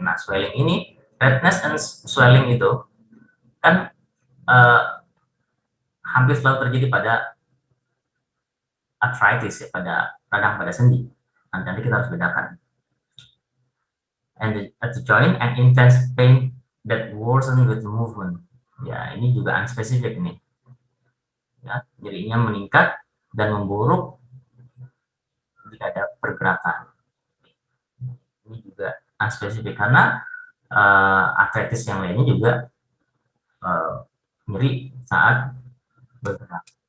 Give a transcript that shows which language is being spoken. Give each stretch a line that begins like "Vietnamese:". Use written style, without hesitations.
Indonesian: Nah, swelling ini,
English: redness and swelling
Indonesian: itu kan uh, hampir selalu terjadi pada arthritis ya, pada radang pada sendi. Nanti kita harus bedakan.
English: And at the joint and intense pain that worsen with movement.
Indonesian: Ya, ini juga unspecific nih. Ya, nyerinya meningkat dan memburuk jika ada pergerakan. Ini juga unspecific karena arthritis yang lainnya juga nyeri saat bergerak.